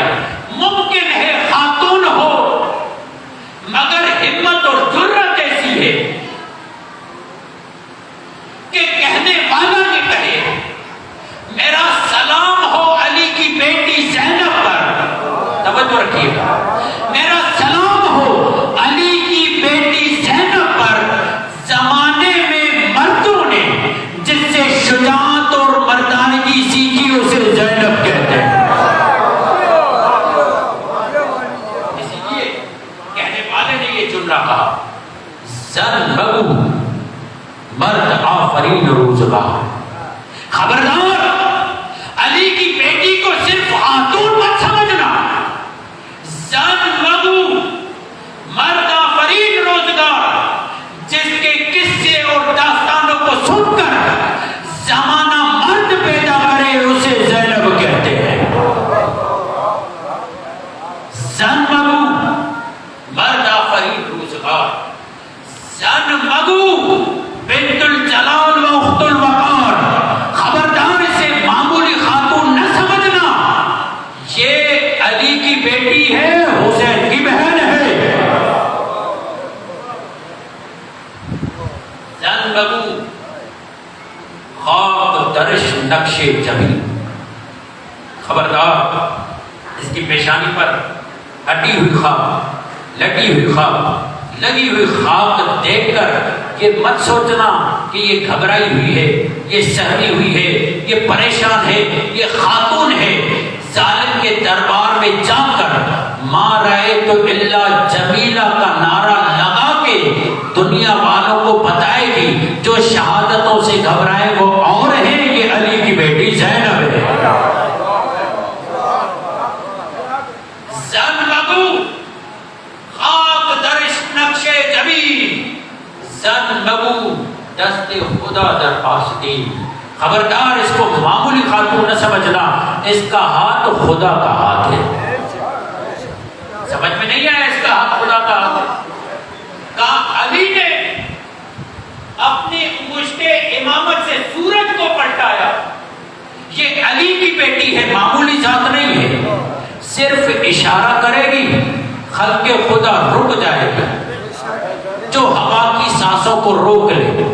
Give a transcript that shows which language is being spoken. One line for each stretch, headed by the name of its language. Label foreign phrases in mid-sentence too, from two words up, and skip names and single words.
Urdu: ممکن ہے خاتون ہو مگر ہمت اور جرت ایسی ہے کہ کہنے والا نے کہے میرا سلام ہو علی کی بیٹی زینب پر، توجہ رکھیے گا، میرا سلام ہو علی کی بیٹی زینب پر، زمانے میں مردوں نے جس سے شجاعت اور مردانگی سیکھی اسے زینب کہتے ہیں۔ اس لیے کہنے والے نے یہ جملہ کہا
Persian: زن بگو مرد آفرین روزگار،
Urdu: خبردار علی کی بیٹی کو صرف خاتون مت سمجھنا،
Persian: زن مگو مرد آفرین روزگار،
Urdu: جس کے قصے اور داستانوں کو سن کر زمانہ مرد پیدا کرے اسے زینب کہتے ہیں۔
Persian: زن مگو مرد آفرین روزگار، زن مگو
Arabic: بنت الجلال و اخت الوقار،
Urdu: خبردار اسے معمولی خاتون نہ سمجھنا، یہ علی کی بیٹی ہے، حسین کی بہن ہے۔
Persian: زن مگو خاک درش نقش جبین،
Urdu: خبردار اس کی پیشانی پر ہٹی ہوئی خاک، لٹی ہوئی خاک، لگی ہوئی خاک دیکھ کر یہ مت سوچنا کہ یہ گھبرائی ہوئی ہے، یہ سہمی ہوئی ہے، یہ پریشان ہے، یہ خاتون ہے۔ ظالم کے دربار میں جا کر
Arabic: ما رأیت الا جمیلہ
Urdu: کا نعرہ لگا کے دنیا والوں کو بتائے گی جو شہادتوں سے گھبرائے وہ اور ہیں، یہ علی کی بیٹی زینب ہے۔
Persian: زن مگو خاک درش نقش جبین، زن مگو دست خدا در آستین،
Urdu: خبردار اس کو معمولی خاتون نہ سمجھنا، اس کا ہاتھ خدا کا ہاتھ ہے۔ سمجھ میں نہیں آیا؟ اس کا ہاتھ خدا کا ہاتھ ہے۔ کہا علی نے اپنی مشت امامت سے سورج کو پلٹایا، یہ علی کی بیٹی ہے، معمولی ذات نہیں ہے، صرف اشارہ کرے گی خلق خدا رک جائے گا، جو ہوا کی سانسوں کو روک لے،